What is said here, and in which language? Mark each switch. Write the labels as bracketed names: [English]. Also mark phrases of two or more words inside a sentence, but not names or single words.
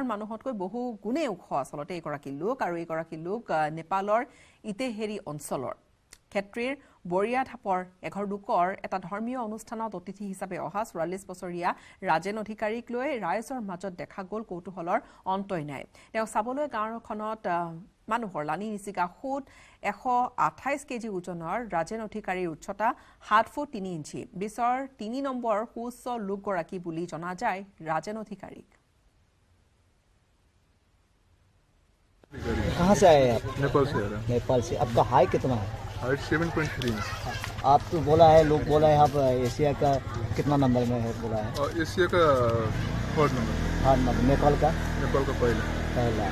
[Assamese] মানুহতকৈ বহু গুণে ওখ আচলতে এইগৰাকী লোক আৰু এইগৰাকী লোক নেপালৰ ইটেহেৰি অঞ্চলৰ ক্ষেত্ৰীৰ বৰিয়া ধাপৰ এঘৰ লোকৰ এটা ধৰ্মীয় অনুষ্ঠানত অতিথি হিচাপে অহা ৪৪ বছৰীয়া ৰাজেন অধিকাৰীক লৈ ৰাইজৰ মাজত দেখা গ'ল কৌতূহলৰ অন্তই নাই তেওঁক চাবলৈ গাঁওখনত মানুহৰ লানি নিচিকা সুত ১২৮ কেজি ওজনৰ ৰাজেন অধিকাৰীৰ উচ্চতা ৭ ফুট ৩ ইঞ্চি বিশ্বৰ ৩ নম্বৰ সুউচ্চ লোকগৰাকী বুলি জনা যায় ৰাজেন অধিকাৰীক [Hindi] कहाँ से आए आप? नेपाल से आ रहा नेपाल से। आपका हाइट कितना है? हाइट 7.3 है आप तो बोला है, लोग बोला है आप एशिया का कितना नंबर में है बोला है? और एशिया का 3rd नंबर, हाँ नंबर। नेपाल का पहला।